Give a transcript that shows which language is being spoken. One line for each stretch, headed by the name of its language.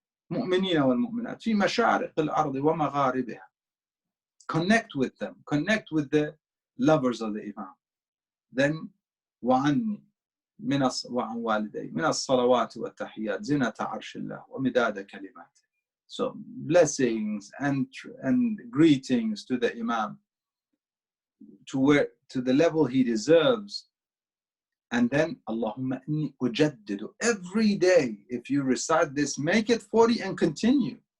Arabic: مؤمنين والمؤمنات في مشارق الأرض ومغاربها.
English: Connect with them. Connect with the lovers of the Imam.
Arabic: Then وعني وعن والدي من الصلوات والتحيات زنة عرش الله ومداد كلماته.
English: So blessings and greetings to the Imam, to the level he deserves. And then, Allahumma inni ujaddidu. Every day, if you recite this, make it 40 and continue.